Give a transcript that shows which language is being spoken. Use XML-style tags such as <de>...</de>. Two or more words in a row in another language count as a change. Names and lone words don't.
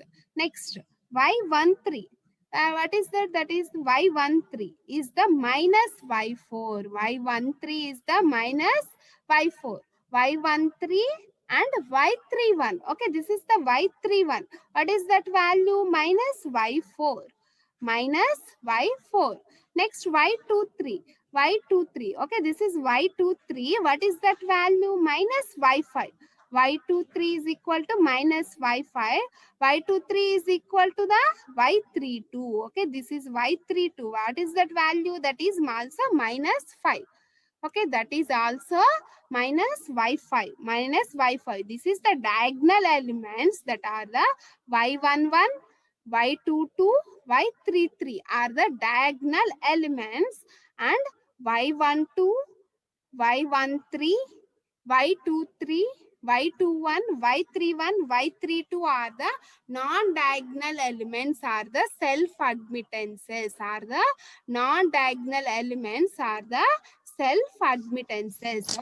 <en>Next, Y13. What is that? That is Y13 is the minus Y4. Y13 is the minus Y4. Y13 and Y31. Okay, this is the Y31. What is that value? Minus Y4. Minus Y4. Next, Y23. y23. Okay, this is y23. What is that value? Minus y5. y23 is equal to minus y5. y23 is equal to the y32. Okay, this is y32. What is that value? That is also minus 5. Okay, that is also minus y5. Minus y5. This is the diagonal elements that are the y11, y22, y33 are the diagonal elements, and y12, y13, y23, y21, y31, y32 are the non-diagonal elements, are the self-admittances, are the non-diagonal elements, are the self-admittances.</en>